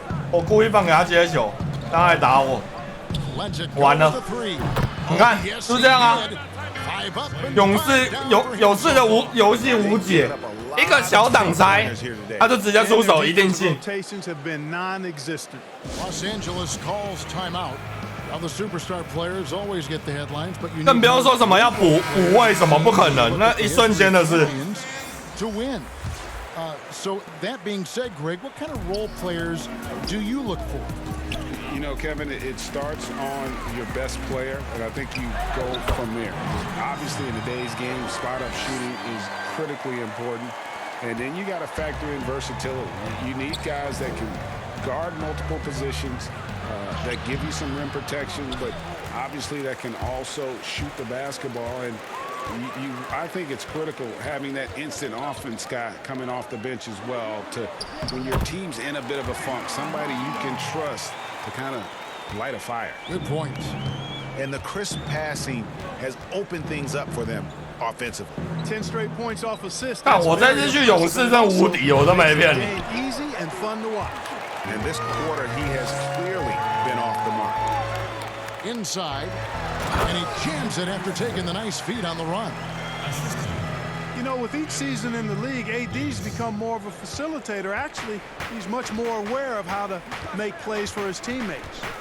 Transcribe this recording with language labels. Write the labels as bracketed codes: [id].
[zh] 我故意放给他接球，让他来打我。完了，你看就这样啊！勇士的游戏无解。一个小挡拆，他就直接出手，一定进。 [en] Los Angeles calls timeout. Now the superstar players always get the headlines, but you [zh] 更不用说什么要补位，什么不可能，那一瞬间的事。 [en] To win. So that being said, Greg, what kind of role players do you look for? You know, Kevin, it starts on your best player, and I think you go from there. Obviously, in today's game, spot-up shooting is critically important. And then you got to factor in versatility. You need guys that can guard multiple positions, that give you some rim protection, but obviously that can also shoot the basketball. And I think it's critical having that instant offense guy coming off the bench as well to when your team's in a bit of a funk, somebody you can trust to kind of light a fire. Good points. And the crisp passing has opened things up for them. offensively. 10 straight points off assist. [zh] 看我这次去勇士真无敌，我都没骗你。 [en] Easy and fun to watch. And this quarter, he has clearly been off the mark. Inside, and he jams it after taking the nice feed on the run. You know, with each season in the league, AD's become more of a facilitator. Actually, he's much more aware of how to make plays for his teammates.